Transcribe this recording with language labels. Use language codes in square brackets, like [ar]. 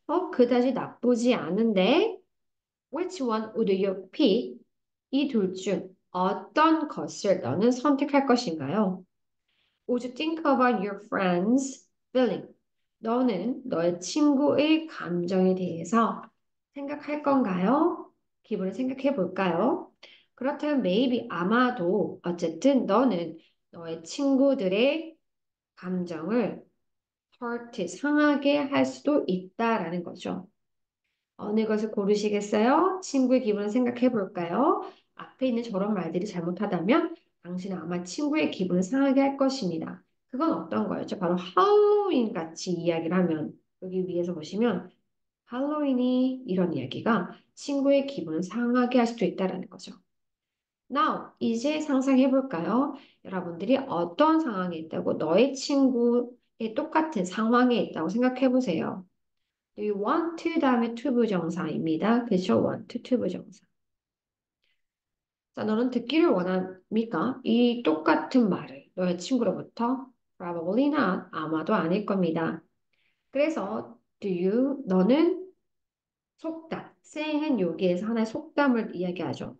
[ko] 그다지 나쁘지 않은데 [en] Which one would you pick? [ko] 이 둘 중 어떤 것을 너는 선택할 것인가요? [en] Would you think about your friend's feeling? [ko] 너는 너의 친구의 감정에 대해서 생각할 건가요? 기분을 생각해 볼까요? 그렇다면 maybe 아마도 어쨌든 너는 너의 친구들의 감정을 hurt, 상하게 할 수도 있다라는 거죠. 어느 것을 고르시겠어요? 친구의 기분을 생각해 볼까요? 앞에 있는 저런 말들이 잘못하다면 당신은 아마 친구의 기분을 상하게 할 것입니다. 그건 어떤 거였죠? 바로 할로윈 같이 이야기를 하면 여기 위에서 보시면 할로윈이 이런 이야기가 친구의 기분을 상하게 할 수도 있다는 거죠. Now, 이제 상상해 볼까요? 여러분들이 어떤 상황에 있다고 너의 친구의 똑같은 상황에 있다고 생각해 보세요. [en] Do you want to [ko] 다음에 to 부정사입니다. 그죠? want to 부정사. 자, 너는 듣기를 원합니까? 이 똑같은 말을 너의 친구로부터 [en] probably not, [ko] 아마도 아닐 겁니다. 그래서 너는 속담, saying은 여기에서 하나의 속담을 이야기하죠.